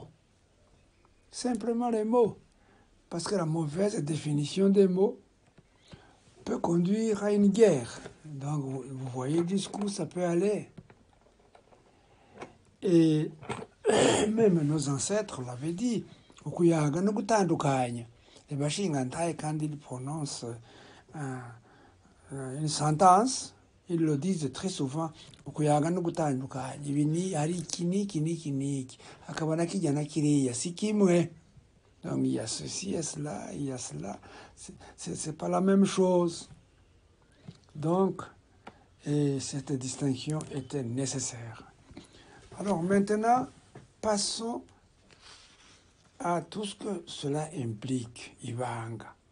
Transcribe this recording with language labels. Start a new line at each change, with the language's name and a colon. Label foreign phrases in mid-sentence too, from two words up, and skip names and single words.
French: Simplement les mots. Parce que la mauvaise définition des mots peut conduire à une guerre. Donc, vous voyez jusqu'où ça peut aller. Et même nos ancêtres l'avaient dit.
Rundi: Ukuyaga no gutandukanya.
French: Les Bashingantai, quand ils prononcent une sentence, ils le disent très souvent.
Rundi: Ukuyaga no gutandukanya. Ibi ni ari iki n'iki n'iki n'iki. Hakaba na kijya na kiriya. Si kimwe.
French: Donc il y a ceci, il y a cela, il y a cela. C'est pas la même chose. Donc, et cette distinction était nécessaire. Alors maintenant, passons à tout ce que cela implique, Ibanga.